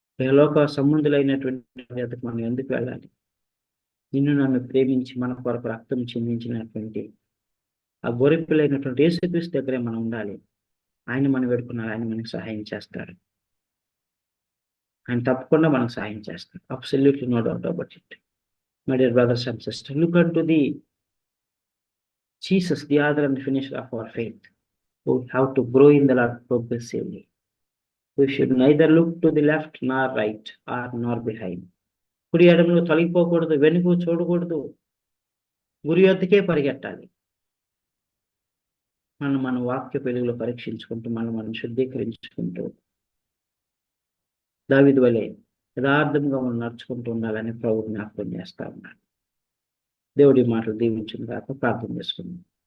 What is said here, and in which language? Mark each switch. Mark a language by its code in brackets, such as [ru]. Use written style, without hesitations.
[te] లోక సంబంధులైనటువంటి వారికి మనం ఎందుకు వెళ్ళాలి? నిన్ను నన్ను ప్రేమించి మన కొరకు రక్తం చిందించినటువంటి ఆ గొర్రెపిల్లైనటువంటి యేసుక్రీస్తు దగ్గరే మనం ఉండాలి. ఆయన మనం వేడుకున్నారు, ఆయన మనకు సహాయం చేస్తారు. ఆయన తప్పకుండా మనకు సహాయం చేస్తారు. [en] Absolutely no doubt about it. My dear brothers and sisters, look unto the Jesus, the author and finisher of our faith. We have to grow in the Lord progressively. We should neither look to the left nor right or nor behind. [te] కుడి ఎడమలో తొలగిపోకూడదు, వెనుక చూడకూడదు, గురి యొద్దకే పరిగెట్టాలి. మన వాక్య వెలుగులో పరీక్షించుకుంటూ మనం శుద్ధీకరించుకుంటూ దావీదు వలె యథార్థంగా మనం నడుచుకుంటూ ఉండాలని ప్రభువు జ్ఞాపకం చేస్తా ఉన్నాడు. దేవుడి మాటలు దీవించిన తర్వాత ప్రార్థన చేసుకుందాం.